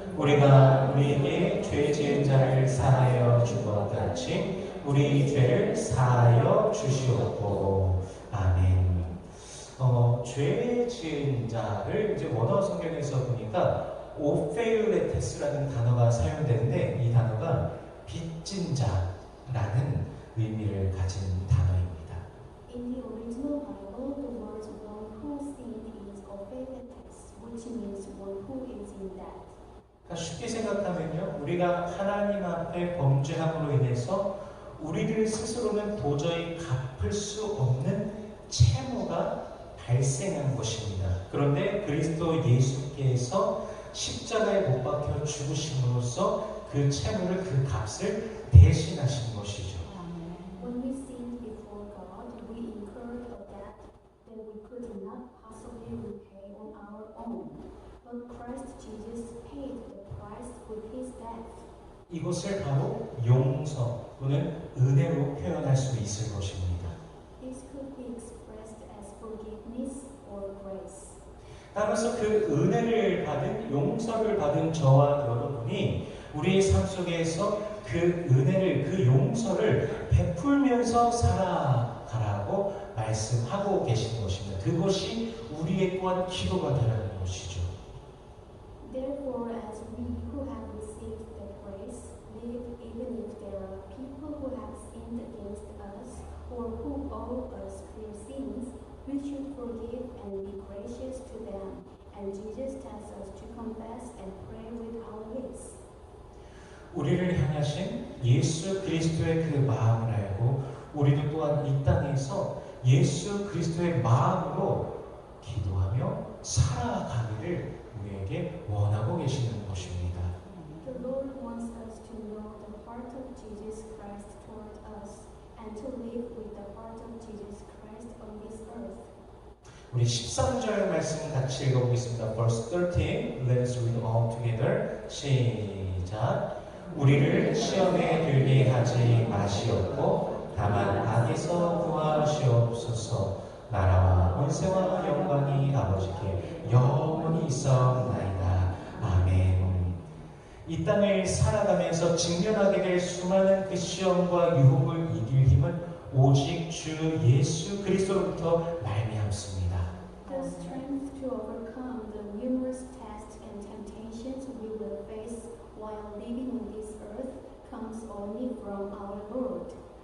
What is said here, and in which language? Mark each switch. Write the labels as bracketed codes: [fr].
[ko] 우리가 우리에게 죄 지은 자를 사하여 준 것 같이 우리 죄를 사하여 주시옵고. 아멘. 죄 지은 자를 이제 원어 성경에서 보니까 오페일레테스라는 단어가 사용되는데 이 단어가 빚진 자라는 의미를 가진 단어입니다. [en] In the original Bible, the word one who sinned is opheletes, which means one who is in debt. [ko] 그러니까 쉽게 생각하면요, 우리가 하나님 앞에 범죄함으로 인해서 우리들 스스로는 도저히 갚을 수 없는 채무가 발생한 것입니다. 그런데 그리스도 예수께서 십자가에 못 박혀 죽으심으로써 그 채무를, 그 값을 대신하신 것이죠. [en] When we sinned before God, we incurred a debt that we could not possibly repay on our own. But Christ Jesus paid the price with his death. [ko] 이것을 바로 용서 또는 은혜로 표현할 수 있을 것입니다. [en] This could be expressed as forgiveness or grace. [ko] 따라서 그 은혜를 받은, 용서를 받은 저와 여러분이 우리의 삶 속에서 그 은혜를, 그 용서를 베풀면서 살아가라고 말씀하고 계신 것입니다. 그것이 우리의 또한 기도가 되라는 것이죠. [en] Therefore, as we who have received the grace live, even if there are people who have sinned against us or who owe us their sins, we should forgive and be gracious to them. And Jesus tells us to confess and pray with our lips. [ko] 우리를 향하신 예수 그리스도의 그 마음을 알고 우리도 또한 이 땅에서 예수 그리스도의 마음으로 기도하며 살아가기를 우리에게 원하고 계시는 것입니다. [en] The Lord wants us to know the heart of Jesus Christ toward us and to live with the heart of Jesus Christ on this earth. [ko] 우리 13절 말씀 같이 읽어보겠습니다. [en] Verse 13, let us read all together. [ko] 시작. 우리를 시험에 들게 하지 마시옵고 다만 악에서 구하시옵소서. 나라와 권세와 영광이 아버지께 영원히 있사옵나이다. 아멘. 이 땅을 살아가면서 직면하게 될 수많은 그 시험과 유혹을 이길 힘은 오직 주 예수 그리스도로부터 말미암습니다. [en] The strength to overcome the numerous tests and temptations we will face while living on this earth comes only from our Lord.